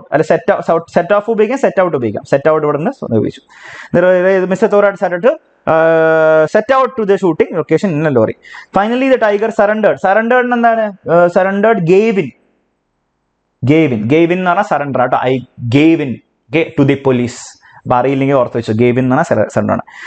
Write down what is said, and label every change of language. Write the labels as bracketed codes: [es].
[ml] Set of ഉപയോഗിക്കാം, set out ഉപയോഗിക്കാം. Set out ഇവിടെ നിന്ന് ഉപയോഗിച്ചു. [en] Mister Thorat started set out to the shooting location in a lorry. Finally the tiger surrendered എന്താണ്? [ml] surrendered gave in എന്ന് പറഞ്ഞാൽ സറണ്ടർ ആട്ടോ. [en] I gave in to the police. [ml] അപ്പൊ അറിയില്ലെങ്കിൽ ഓർത്ത് വെച്ചു, ഗേവ് ഇൻ എന്ന് പറഞ്ഞാൽ സറണ്ടർ ആണ്.